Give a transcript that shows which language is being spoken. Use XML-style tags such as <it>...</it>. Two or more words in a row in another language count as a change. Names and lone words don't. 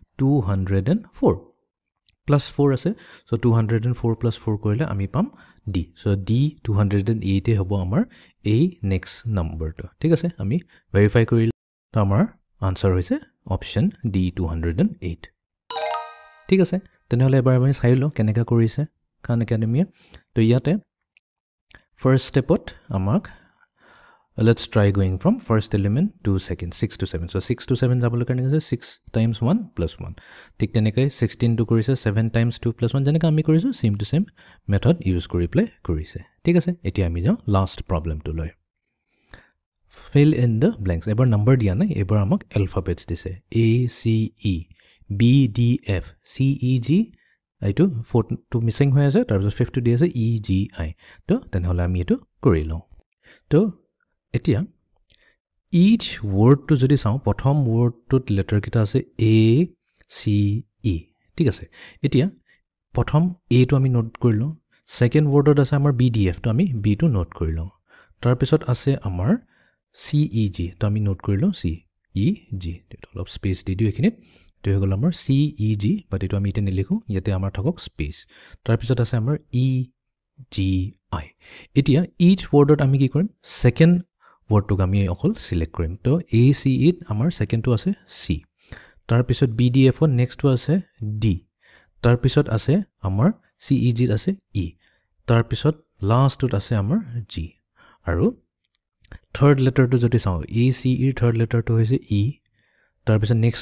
<as>204 plus 4 আছে so 204 plus 4 কৰিলে আমি পাম d so d 208 এ হ'ব আমাৰ এই নেক্সট নম্বৰটো ঠিক আছে আমি ভেৰিফাই কৰিলে তো আমাৰ আনসাৰ হৈছে অপচন d 208 ঠিক আছে তেনেহলে এবাৰ আমি চাই লও কেনেকা কৰিছে খান একাডেমিয়ে তো ইয়াতে</as> <en>first step</en> <as>আমাক</as> <en>let's try going from first element to second 6 to 7 so 6 to 7</en> <as>যাবলৈ কাৰণে আছে</as> <en>6 times 1 plus 1</en> <as>ঠিক তেনেকৈ 16 to কৰিছে</as> <en>7 times 2 plus 1</en> <as>যেনেকৈ আমি কৰিছো</as> <en>same to same method</en> <as>use কৰি প্লে কৰিছে ঠিক আছে এতিয়া আমি যাও লাষ্ট প্ৰবলেমটো লৈ</as> <en>fill in the blanks</en> <as>এবাৰ নম্বৰ দিয়া নাই এবাৰ আমাক alphabets দিছে a c e b d f c e g এইটো 4 টো মিসিং হৈ আছে তাৰপিছত 5 টো দি আছে e g i তো তেনেহলে আমি এটো কৰি লওঁ তো এতিয়া</as> <en>each word</en> <as>to যদি চাও প্ৰথম word টোত letter কিটা আছে a c e ঠিক আছে এতিয়া প্ৰথম a টো আমি নোট কৰিলো</as> <en>second word</en> <as>আছে আমাৰ b d f তো আমি b টো নোট কৰিলো তাৰ পিছত আছে আমাৰ c e g তো আমি নোট কৰিলো c e g তো অলপ স্পেস দি দিও এখিনিত তো হৈ গল আমাৰ c e g বাট এটো আমি ইতে নিলিখো ইয়াতে আমাৰ থাকক স্পেস তাৰ পিছত আছে আমাৰ e g i এতিয়া</as> <en>each word</en> <as>ত আমি কি কৰিম</as> <en>second word</en> <as>to আমি অকল সিলেক্ট কৰিম তো a c e আমাৰ সেকেন্ড টো আছে c তাৰ পিছত b d f নেক্সট টো আছে d তাৰ পিছত আছে আমাৰ c e g আছে e তাৰ পিছত লাষ্ট টোত আছে আমাৰ g আৰু</as> <en>third letter</en> <as>টো যদি চাও a c e</as> <en>third letter</en> <as>টো হৈছে e তাৰ পিছত নেক্সট</as>